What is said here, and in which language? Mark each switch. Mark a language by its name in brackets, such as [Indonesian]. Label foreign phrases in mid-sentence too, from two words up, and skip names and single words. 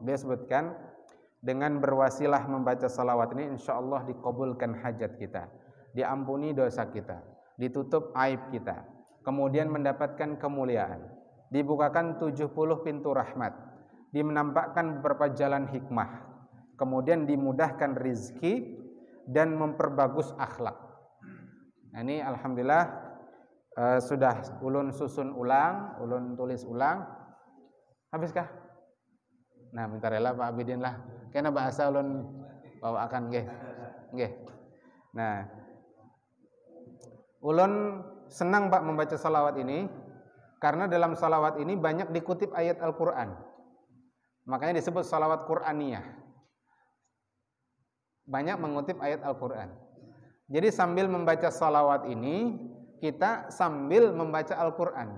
[Indonesian] Dia sebutkan dengan berwasilah membaca salawat ini insyaallah dikabulkan hajat kita, diampuni dosa kita, ditutup aib kita, kemudian mendapatkan kemuliaan, dibukakan 70 pintu rahmat, menampakkan beberapa jalan hikmah, kemudian dimudahkan rizki dan memperbagus akhlak. Nah, ini alhamdulillah sudah ulun susun ulang, ulun tulis ulang. Habiskah? [Banjar] Nah, bentar ya Pak Abidin lah. Kena bahasa ulun bawakan nggih. [Indonesian] Nggih. Nah, ulun senang Pak membaca salawat ini karena dalam salawat ini banyak dikutip ayat Al-Qur'an. Makanya disebut salawat Qur'aniyah. Banyak mengutip ayat Al-Qur'an. Jadi sambil membaca salawat ini kita sambil membaca Al-Qur'an.